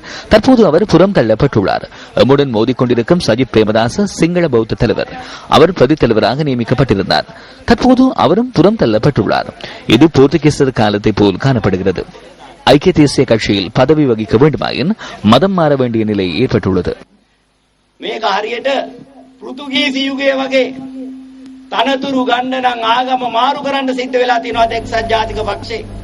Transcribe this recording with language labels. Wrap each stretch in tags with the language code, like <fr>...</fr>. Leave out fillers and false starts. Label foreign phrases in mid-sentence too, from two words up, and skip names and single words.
<ta>தற்போது அவர் புறம் தள்ளப்பட்டுள்ளார். எம்முடன் மோதிக்கொண்டிருக்கும் சஜித் பிரேமதாச சிங்கள பௌத்த தலைவர். அவர் பிரதி தலைவராக நியமிக்கப்பட்டிருந்தார். தற்போது அவரும் புறம் தள்ளப்பட்டுள்ளார். இது போர்த்துகீசர் காலத்தை போல் காணப்படுகிறது. ஐக்கிய தேசிய கட்சியில் பதவி வகிக்க வேண்டுமாயின் மதம் மாற வேண்டிய நிலை ஏற்பட்டுள்ளது.</ta> <si>තනතුරු ගන්න නම් ආගම මාරු කරන්න සිද්ධ වෙලා තියෙනවා එක්සත් ජාතික පක්ෂේ</si>